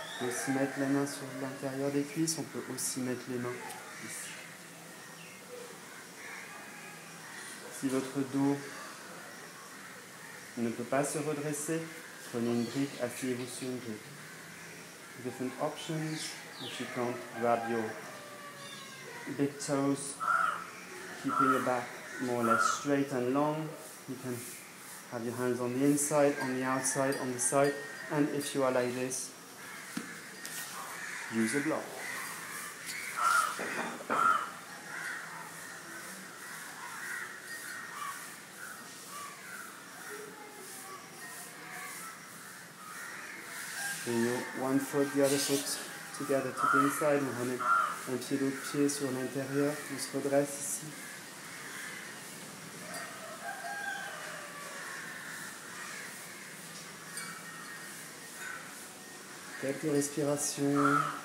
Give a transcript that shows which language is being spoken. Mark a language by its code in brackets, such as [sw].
[fr] On peut aussi mettre les mains sur l'intérieur des cuisses, on peut aussi mettre les mains ici. Si votre dos ne peut pas se redresser, prenez une brique, asseyez-vous sur une brique. [en] Different options. If you can't, grab your big toes, keeping your back more or less straight and long. You can have your hands on the inside, on the outside, on the side, and if you are like this, use a block. Bring your one foot, the other foot together to the inside. [fr] On ramène un pied, l'autre pied sur l'intérieur. On se redresse ici. Quelques respirations.